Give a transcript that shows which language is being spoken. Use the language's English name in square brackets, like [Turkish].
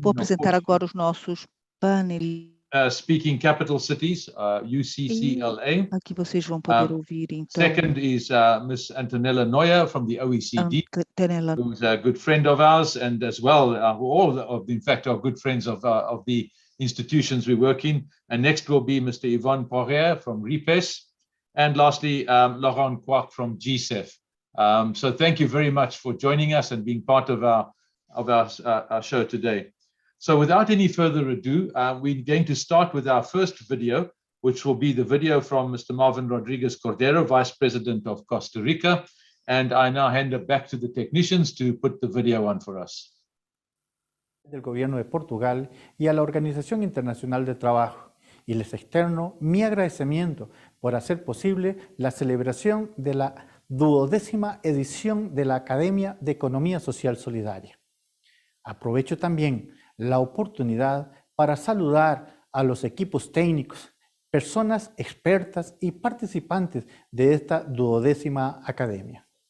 [Portuguese] Vou apresentar agora os nossos panelistas. [English] Speaking Capital Cities, UCCLA. [Portuguese] Aqui vocês vão poder ouvir, então. [English] Second is Ms. Antonella Neuer from the OECD, Antonella, who's a good friend of ours, and as well, all of, in fact, are good friends of the institutions we work in. And next will be Mr. Yvonne Poirier from RIPES, and lastly, Laurent Kwak from GSEF. So thank you very much for joining us and being part of our show today. So without any further ado, we're going to start with our first video, which will be the video from Mr. Marvin Rodriguez Cordero, Vice President of Costa Rica. And I now hand it back to the technicians to put the video on for us. [Spanish] Del Gobierno de Portugal y a la Organización Internacional del Trabajo, y les externo mi agradecimiento por hacer posible la celebración de la 12ª edición de la Academia de Economía Social Solidaria. Aprovecho también la oportunidad para saludar a los equipos técnicos, personas expertas y participantes de esta 12ª Academia.